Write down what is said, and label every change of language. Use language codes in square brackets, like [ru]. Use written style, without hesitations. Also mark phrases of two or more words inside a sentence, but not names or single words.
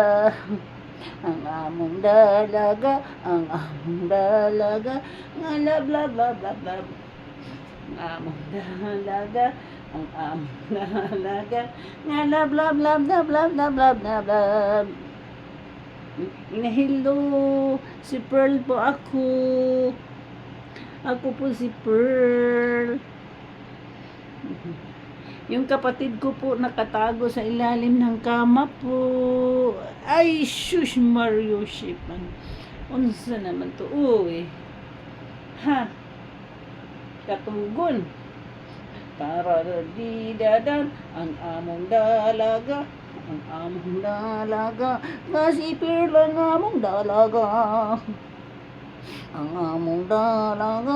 [ceb] Ang among dalaga, ang among dalaga, nga bla bla bla bla. Ang among dalaga, ang among dalaga, nga bla bla bla bla bla bla bla bla. [tl] Hello, si Pearl po ako. Ako po si Pearl. Yung kapatid ko po nakatago sa ilalim ng kama po. Ay, shush, Mario Shipan. [ceb] Unsa naman to? Uy. Ha? Katunggon. Tararadidadan. Ang among dalaga. Ang among dalaga. Kasi Pearl ang among dalaga. Ang among dalaga.